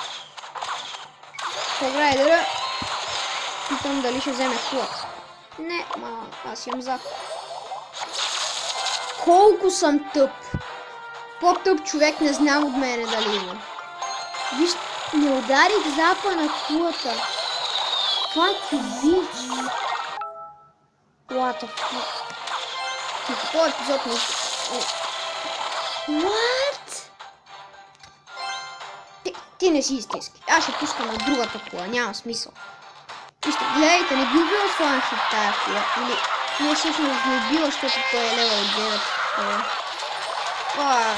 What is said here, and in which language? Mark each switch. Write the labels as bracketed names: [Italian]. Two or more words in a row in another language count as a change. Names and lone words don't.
[Bulgarian] Хограйдера, питам дали ще вземе кулата. Не, аз имам зап. Колко съм тъп. По-тъп човек не знам от мене дали има. Виж, не ударих запа на кулата. [English] Fuck you, bitch. What the fuck? [Bulgarian] В този епизод не... What? Ти не си истински. Аз ще пускам на другата кола, няма смисъл. Вижте, гледайте, не ги убива славен хит тая кола. Или не всъщност ги убива, защото той е левел 9.